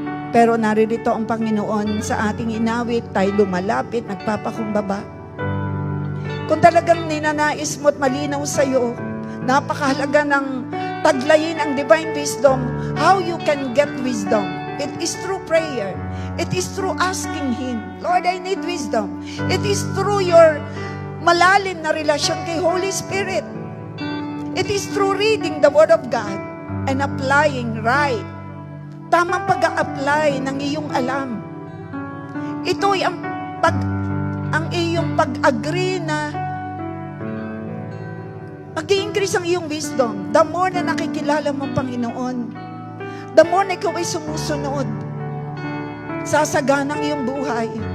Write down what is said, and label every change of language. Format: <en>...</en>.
<tl>Pero naririto ang Panginoon sa ating inawit, tayo lumalapit, nagpapakumbaba. Kung talagang ninanais mo at malinaw sa iyo, napakahalaga ng taglayin ang divine wisdom.</tl> <en>How you can get wisdom? It is through prayer. It is through asking Him, Lord, I need wisdom. It is through your</en> <tl>malalim na relasyon kay</tl> <en>Holy Spirit. It is through reading the Word of God and applying right.</en> <tl>Tamang pag-a-apply ng iyong alam. Ito'y ang iyong pag-agree na mag-i-increase ang iyong wisdom. The more na nakikilala mo ang Panginoon, the more na ikaw ay sumusunod, sasagana ang iyong buhay.</tl>